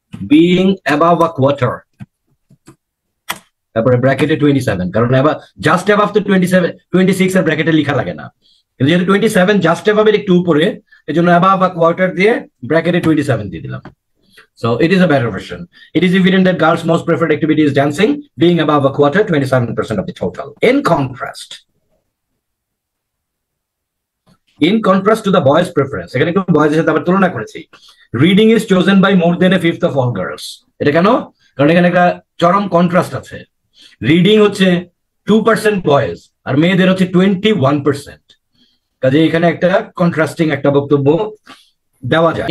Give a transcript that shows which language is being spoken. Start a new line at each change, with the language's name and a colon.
English: being above a quarter,
Bangla: তারপরে ব্র্যাকেটে 27, কারণ জাস্ট অ্যাবাভ তো 26 এর ব্র্যাকেটে লেখা লাগে না, কিন্তু যেহেতু 27 জাস্ট অ্যাবাভ এর একটু উপরে, এই জন্য অ্যাবাভ আ কোয়ার্টার দিয়ে ব্র্যাকেটে 27 দিয়ে দিলাম।
English: So it is a better version. It is evident that girls' most preferred activity is dancing, being above a quarter, 27% of the total. In contrast, in contrast to the boys preference,
Bangla: এখানে একটু বয়েজের সাথে আবার তুলনা করেছি।
English: reading is chosen by more than a fifth of all girls,
Bangla: এটা কেন? কারণ এখানে একটা চরম কন্ট্রাস্ট আছে। রিডিং হচ্ছে 2% বয়েজ আর মেয়েদের হচ্ছে 21%, কাজে এখানে একটা কন্ট্রাস্টিং একটা বক্তব্য দেওয়া যায়।